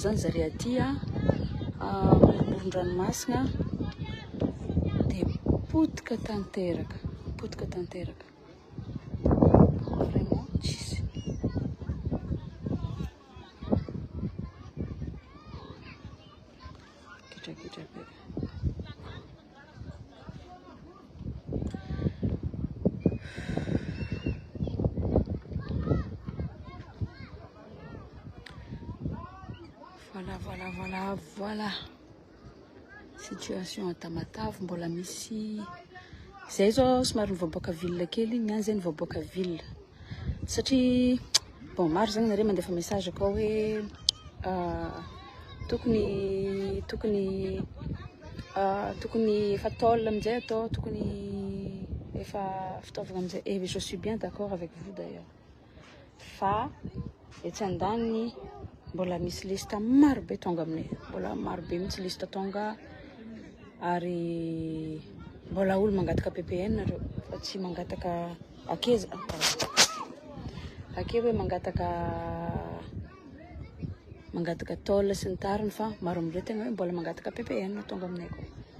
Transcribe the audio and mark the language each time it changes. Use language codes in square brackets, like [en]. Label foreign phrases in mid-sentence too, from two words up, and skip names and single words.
[mg] zany zare aty moron-dranomasina dia potika tanteraka vraiment tsisy. Kitra be. Voilà. [fr] Situation à Tamatave, [mg] mbola misy. Zay zao somary nivoaboaka ville kely, niany zay nivoaboaka ville. Satria bon maro zany nare mandefa message koa hoe tokony efa tôle amizay atao, tokony efa fitaovagna amizay. [fr] Et je suis bien d'accord avec vous d'ailleurs. [mg] Fa etsy andaniny mbola misy lista maro be tonga aminay, mbola maro be mihitsy lista tonga ary mbola olo mangataka PPN reo fa tsy mangataka akeza ake hoe mangataka tôle sy ny tariny fa maro amindreo tegna hoe mbola mangataka PPN tonga aminay koa.